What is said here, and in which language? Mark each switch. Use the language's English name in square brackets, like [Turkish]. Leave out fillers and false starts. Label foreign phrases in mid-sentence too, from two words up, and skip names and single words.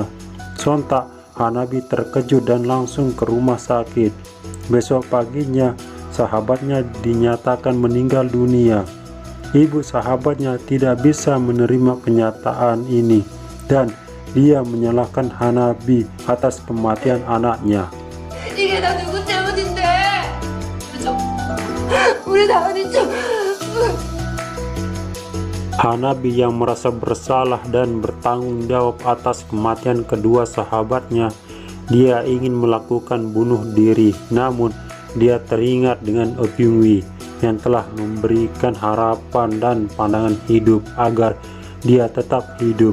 [Indonesian] Sontak Hanabi terkejut dan langsung ke rumah sakit. Besok paginya sahabatnya dinyatakan meninggal dunia. Ibu sahabatnya tidak bisa menerima kenyataan ini dan dia menyalahkan Hanabi atas kematian anaknya. [Korean] 이게 다 누구 때문인데? 우리 다은이 좀. [Indonesian] Hanabi yang merasa bersalah dan bertanggung jawab atas kematian kedua sahabatnya, dia ingin melakukan bunuh diri, namun dia teringat dengan Okyungwi yang telah memberikan harapan dan pandangan hidup agar dia tetap hidup.